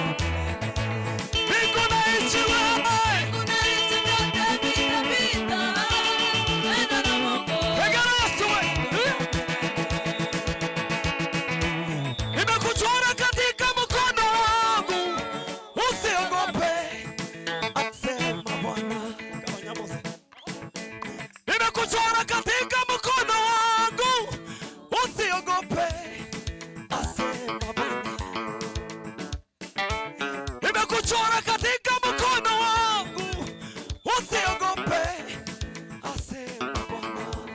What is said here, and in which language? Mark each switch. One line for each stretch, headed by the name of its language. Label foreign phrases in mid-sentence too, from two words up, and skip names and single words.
Swahili: Mbingu na nchi we. Tegera Yesu we. Nimekuchora katika mkono wangu, usiogope, asema Bwana.
Kinyarwanda: Gabanya bose.
Swahili: Nimekuchora katika mkono wangu, usiogope, asema Bwana. Nimekuchora katika mkono wangu, usiogope, asema Bwana.